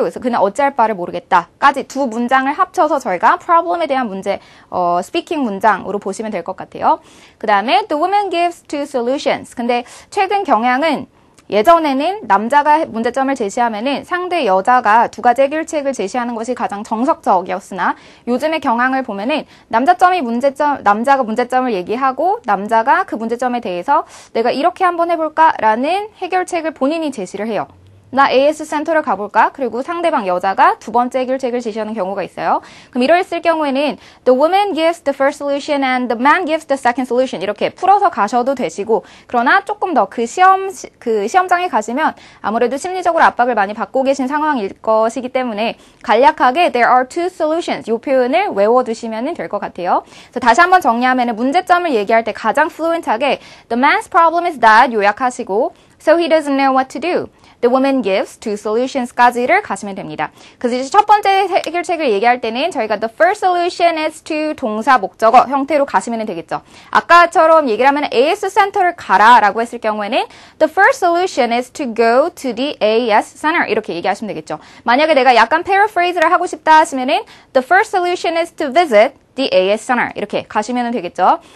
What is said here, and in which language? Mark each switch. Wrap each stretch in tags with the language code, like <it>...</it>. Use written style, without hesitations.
<ko>그래서 그는 어찌할 바를 모르겠다. 까지 두 문장을 합쳐서 저희가 problem에 대한 문제, 스피킹 문장으로 보시면 될 것 같아요.</ko> <en>그 다음에 the woman gives two solutions.</en> <ko>근데 최근 경향은 예전에는 남자가 문제점을 제시하면은 상대 여자가 두 가지 해결책을 제시하는 것이 가장 정석적이었으나 요즘의 경향을 보면은 남자가 문제점을 얘기하고 남자가 그 문제점에 대해서 내가 이렇게 한번 해볼까라는 해결책을 본인이 제시를 해요. 나 AS 센터를 가볼까? 그리고 상대방 여자가 두 번째 해결책을 제시하는 경우가 있어요. 그럼 이랬을 경우에는 the woman gives the first solution and the man gives the second solution 이렇게 풀어서 가셔도 되시고 그러나 조금 더 그 시험장에 가시면 아무래도 심리적으로 압박을 많이 받고 계신 상황일 것이기 때문에 간략하게 there are two solutions 이 표현을 외워두시면 될 것 같아요.</ko> <en>그래서 다시 한번 정리하면 문제점을 얘기할 때 가장 fluent하게 the man's problem is that 요약하시고 so he doesn't know what to do. The woman gives two solutions까지를 가시면 됩니다.</en> <ko>그래서 이제 첫 번째 해결책을 얘기할 때는 저희가 the first solution is to 동사 목적어 형태로 가시면 되겠죠. 아까처럼 얘기를 하면 AS 센터를 가라 라고 했을 경우에는 the first solution is to go to the AS center 이렇게 얘기하시면 되겠죠. 만약에 내가 약간 paraphrase를 하고 싶다 하시면은 the first solution is to visit the AS center 이렇게 가시면 되겠죠.</ko>